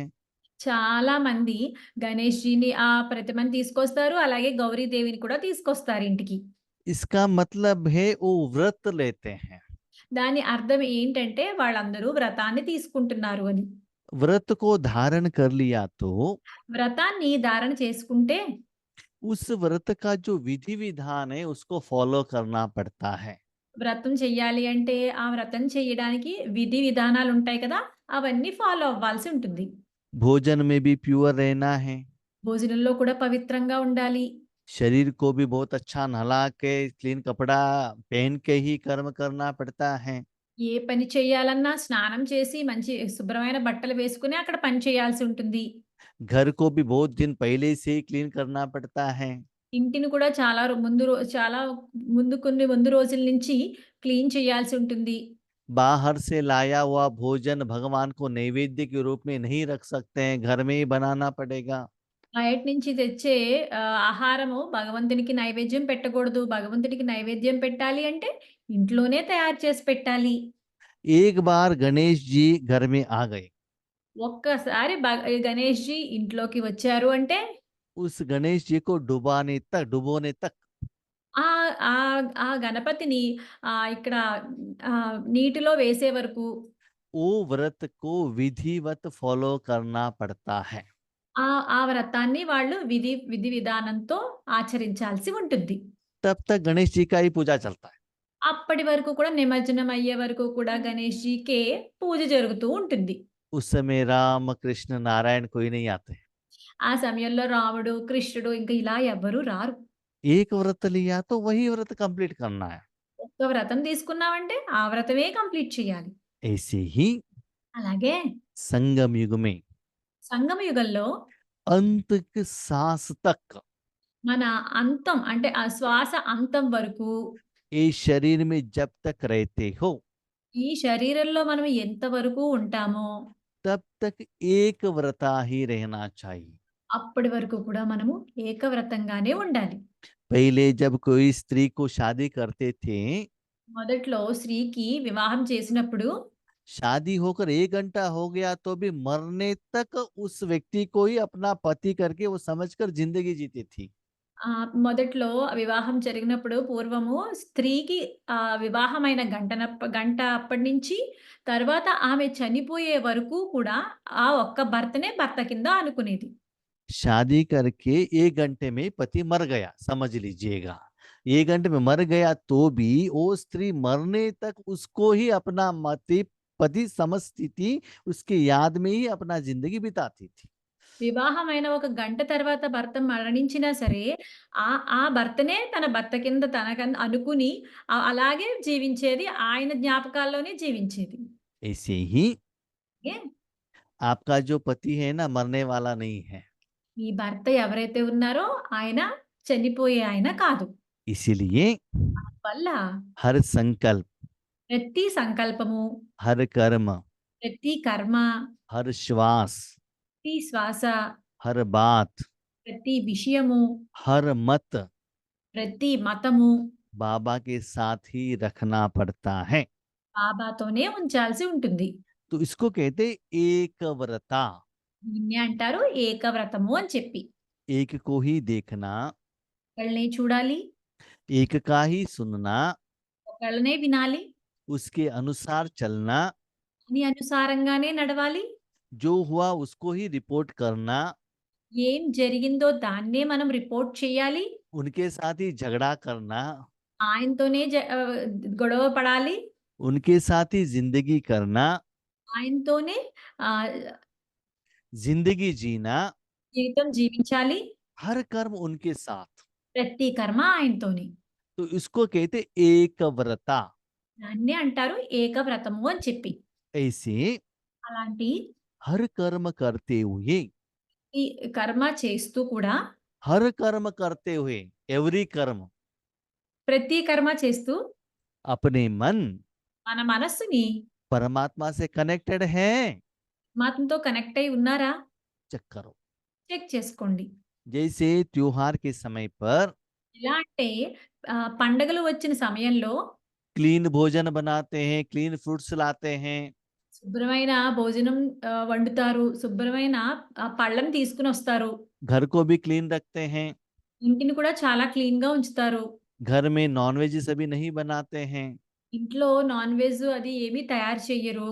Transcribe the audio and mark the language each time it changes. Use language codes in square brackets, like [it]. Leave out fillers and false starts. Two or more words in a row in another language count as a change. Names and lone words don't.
[te] చాలా మంది గణేష్‌జీని ప్రతిమని తీసుకొస్తారు. అలాగే గౌరీదేవిని కూడా తీసుకొస్తారు ఇంటికి. [hi] इसका मतलब है वो व्रत लेते हैं. [te] దాని అర్థం ఏంటంటే వాళ్ళందరూ వ్రతాన్ని తీసుకుంటున్నారు అని. [hi] व्रत को धारण कर लिया तो [te] వ్రతాన్ని ధారణ చేసుకుంటే [hi] उस व्रत का जो विधि विधान है उसको फॉलो करना पड़ता है। [te] వ్రతం చెయ్యాలి అంటే, ఆ వ్రతం చెయ్యడానికి విధి విధానాలుంటాయి కదా! అవన్నీ ఫాలో అవ్వాల్సి ఉంటుంది. [hi] भोजन में भी प्योर रहना है। [te] భోజనంలో కూడా పవిత్రంగా ఉండాలి. [hi] शरीर को भी बहुत अच्छा नहला के क्लीन कपड़ा पहन के ही कर्म करना पड़ता है। [te] ఏ పని చేయాలన్నా స్నానం చేసి మంచి శుభ్రమైన బట్టలు వేసుకొని అక్కడ పని చేయాల్సి ఉంటుంది. [hi] घर को भी बहुत दिन पहले से ही क्लीन करना पड़ता है। [te] ఇంటిని కూడా చాలా ముందు రోజుల నుంచి క్లీన్ చేయాల్సి ఉంటుంది. [hi] बाहर से लाया हुआ भोजन भगवान को नैवेद्य के रूप में नहीं रख सकते हैं, घर में ही बनाना पड़ेगा। [te] బయట నుంచి తెచ్చే ఆహారము భగవంతునికి నైవేద్యం పెట్టకూడదు. భగవంతుడికి నైవేద్యం పెట్టాలి అంటే ఇంట్లోనే తయారు చేసి పెట్టాలి. [hi] एक बार गणेश जी घर में आ गए। [te] ఒక్కసారి గణేష్‌జీ ఇంట్లోకి వచ్చారు అంటే [hi] उस गणेश जी को डुबोने तक [te] ఆ గణపతిని ఇక్కడ నీటిలో వేసే వరకు [hi] वो व्रत को विधिवत फॉलो करना पड़ता है। [te] ఆ ఆ వ్రతాన్ని వాళ్ళు విధి విధానంతో ఆచరించాల్సి ఉంటుంది. [hi] तब तक गणेश जी का ही पूजा चलता है। [te] అప్పటి వరకు కూడా నిమజ్జనం అయ్యే వరకు కూడా గణేష్‌జీకే పూజ జరుగుతూ ఉంటుంది. [hi] उस समय राम कृष्ण नारायण कोई नहीं आते। [te] ఆ సమయంలో రాముడు, కృష్ణుడు ఇంకా ఇలా ఎవ్వరూ రారు. [hi] एक व्रत लिया तो वही व्रत कंप्लीट करना है। [te] ఒక్క వ్రతం తీసుకున్నామంటే ఆ వ్రతమే కంప్లీట్ చేయాలి. [hi] ऐसे ही [te] అలాగే [hi] संगम युग में [te] సంగమ యుగంలో [hi] अंत की सांस तक [te] మన అంతం అంటే ఆ శ్వాస అంతం వరకు [hi] इस शरीर में जब तक रहते हो [te] ఈ శరీరంలో మనం ఎంతవరకు ఉంటామో [hi] तब तक एक व्रता ही रहना चाहिए। [te] అప్పటి వరకు కూడా మనము ఏకవ్రతంగానే ఉండాలి. [hi] पहले जब कोई स्त्री को शादी करते थे, [te] మొదట్లో స్త్రీకి వివాహం చేసినప్పుడు [hi] शादी होकर 1 घंटा हो गया तो भी मरने तक उस व्यक्ति को ही अपना पति करके वो समझकर जिंदगी जीती थी। [te] మొదట్లో వివాహం జరిగినప్పుడు పూర్వము స్త్రీకి వివాహమైన గంట అప్పటి నుంచి తర్వాత ఆమె చనిపోయే వరకు కూడా ఆ ఒక్క భర్తనే భర్త కింద అనుకునేది. [hi] शादी करके 1 घंटे में पति मर गया, समझ लीजिएगा। 1 घंटे में मर गया तो भी वो स्त्री मरने तक उसको ही अपना मति पति समझती थी, उसकी याद में ही अपना जिंदगी बिताती थी। [te] వివాహమైన ఒక గంట తర్వాత భర్త మరణించినా సరే, ఆ ఆ భర్తనే తన భర్త కింద అనుకుని అలాగే జీవించేది. ఆయన జ్ఞాపకాల్లోనే జీవించేది. [hi] ऐसे ही ఏ आपका जो पति है ना, मरने वाला नहीं है। [te] మీ భర్త ఎవరైతే ఉన్నారో ఆయన చనిపోయే ఆయన కాదు. [hi] इसीलिए [te] వల్ల [hi] हर संकल्प, [te] ప్రతి సంకల్పము, [hi] हर कर्म, [te] ప్రతి కర్మ, [hi] हर श्वास, [te] ప్రతి శ్వాస, [hi] हर बात, [te] ప్రతి విషయము, [hi] हर मत [te] ప్రతి మతము [hi] बाबा के साथ ही रखना पड़ता है। [te] బాబాతోనే ఉంచాల్సి ఉంటుంది. [hi] तो इसको कहते एक व्रता। [te] దీన్నే అంటారు ఏకవ్రతము అని చెప్పి. [hi] एक को ही देखना, [te] ఒకళ్ళనే చూడాలి, [hi] एक का ही सुनना, [te] ఒకళ్ళనే వినాలి, [hi] उसके अनुसार चलना, [te] దాని అనుసారంగానే నడవాలి. [hi] जो हुआ उसको ही रिपोर्ट करना, [te] ఏం జరిగిందో దాన్నే మనం రిపోర్ట్ చేయాలి. [hi] उनके साथ ही झगड़ा करना, [te] ఆయనతోనే గొడవ పడాలి. [hi] उनके साथ ही जिंदगी करना, [te] ఆయనతోనే ఆహ్, [hi] जिंदगी जीना, [te] జీవితం జీవించాలి. [hi] हर कर्म उनके साथ। [te] ప్రతి కర్మ ఆయనతోనే. [hi] तो इसको कहते एक व्रता। [te] దాన్నే అంటారు ఏకవ్రతము అని చెప్పి. [hi] ऐसे [te] అలాంటి [hi] हर कर्म करते हुए, [te] ఈ కర్మ చేస్తూ కూడా [hi] हर कर्म करते हुए, एवरी कर्म [te] ప్రతి కర్మ చేస్తూ [hi] अपने मन [te] మన మనస్సుని [hi] परमात्मा से कनेक्टेड है, [te] పరమాత్మతో కనెక్ట్ అయి ఉన్నారా? [hi] चेक करो। [te] చెక్ చేసుకోండి. [hi] जैसे त्योहार के समय पर [te] ఎలా అంటే పండగలు వచ్చిన సమయంలో [hi] क्लीन भोजन बनाते हैं, [en] clean fruits [hi] लाते हैं, [te] శుభ్రమైన భోజనం వండుతారు. శుభ్రమైన పళ్ళని తీసుకొనొస్తారు. [hi] घर को भी क्लीन रखते हैं, [te] ఇంటిని కూడా చాలా క్లీన్‌గా ఉంచుతారు. [hi] घर में नॉनवेज सभी नहीं बनाते हैं, [te] ఇంట్లో [en] non veg [te] అది ఏమీ తయారు చెయ్యరు.